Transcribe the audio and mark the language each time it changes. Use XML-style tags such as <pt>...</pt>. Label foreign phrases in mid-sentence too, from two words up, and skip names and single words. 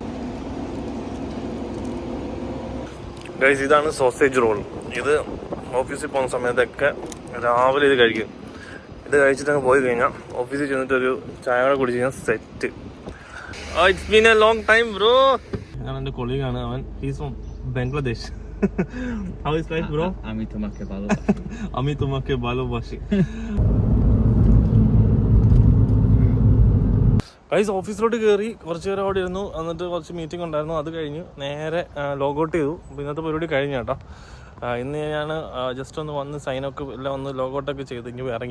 <ml>ഗൈസ്, ഇതാണ് സോസേജ് റോൾ. ഇത് ഓഫീസിൽ പോകുന്ന സമയത്തൊക്കെ രാവിലെ ഇത് കഴിക്കും. ഇത് കഴിച്ചിട്ടങ്ങ് പോയി കഴിഞ്ഞാൽ ഓഫീസിൽ ചെന്നിട്ട് ഒരു ചായ കുടിച്ച് കഴിഞ്ഞാൽ സെറ്റ്.</ml> <en>It's been a long time bro.</en> <ml>ഞാൻ എൻ്റെ കൊളീഗാണ്, അവൻ</ml> <en>he's from Bangladesh. How is life, bro?</en> <bn>Ami তোমাকে ভালোবাসি. আমি তোমাকে ভালোবাসি.</bn> <ml>ഗൈസ്, ഓഫീസിലോട്ട് കയറി കുറച്ച് നേരം അവിടെ ഇരുന്നു. എന്നിട്ട് കുറച്ച് മീറ്റിംഗ് ഉണ്ടായിരുന്നു. അത് കഴിഞ്ഞ് നേരെ ലോഗൗട്ട് ചെയ്തു. അപ്പോൾ ഇന്നത്തെ പരിപാടി കഴിഞ്ഞു കേട്ടോ. ഇന്ന് ഞാൻ ജസ്റ്റ് ഒന്ന് വന്ന് സൈനൊക്കെ എല്ലാം ഒന്ന് ലോഗൗട്ടൊക്കെ ചെയ്ത് ഇനി ഇറങ്ങി.</ml>